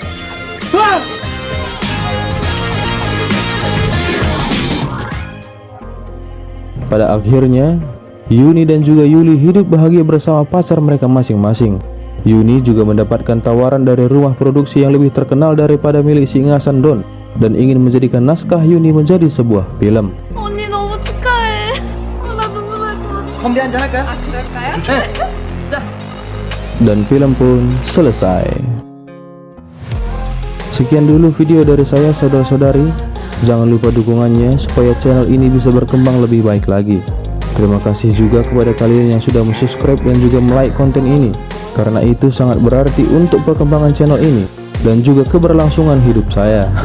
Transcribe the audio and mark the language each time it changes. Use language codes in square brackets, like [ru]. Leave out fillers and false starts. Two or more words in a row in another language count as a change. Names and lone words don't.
[id] Pada akhirnya Yuni dan juga Yuli hidup bahagia bersama pacar mereka masing-masing. Yuni juga mendapatkan tawaran dari rumah produksi yang lebih terkenal daripada milik si Engasan Don dan ingin menjadikan naskah Yuni menjadi sebuah film. [ko] 언니 너무 축하해. 나 눈물 날 것 같아. 건배 한잔 할까요? 아, 그럴까요? 자. [id] Dan film pun selesai. Sekian dulu video dari saya saudara-saudari. Jangan lupa dukungannya supaya channel ini bisa berkembang lebih baik lagi. Terima kasih juga kepada kalian yang sudah subscribe dan juga like konten ini, karena itu sangat berarti untuk perkembangan channel ini dan juga keberlangsungan hidup saya.